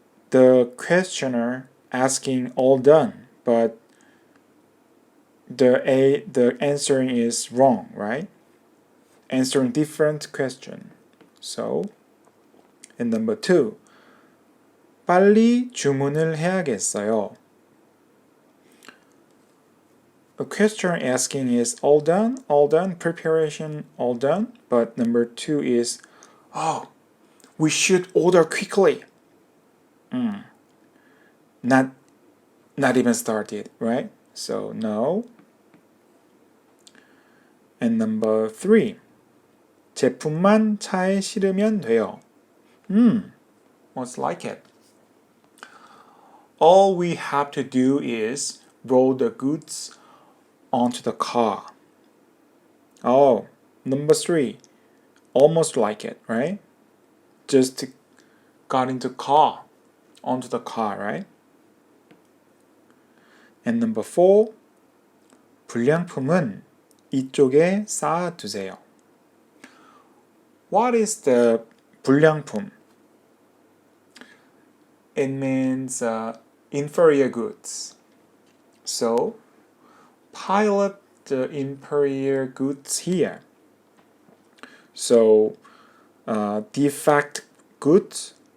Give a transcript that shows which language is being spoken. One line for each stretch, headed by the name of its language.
English: The questioner asking all done, but the answering is wrong, right? Answering different question. So, and number 2.
Korean: 빨리 주문을 해야겠어요.
English: A question asking is all done, preparation all done. But number 2 is, oh, we should order quickly. Not even started, right? So no. And number 3.
Korean: 제품만 차에 실으면 돼요.
English: What's like it? All we have to do is roll the goods onto the car. Oh, number 3. Almost like it, right? Just got into car, onto the car, right? And number 4.
Korean: 불량품은 이쪽에 쌓아두세요.
English: What is the 불량품? It means inferior goods. So, pile up the inferior goods here. So, defect goods.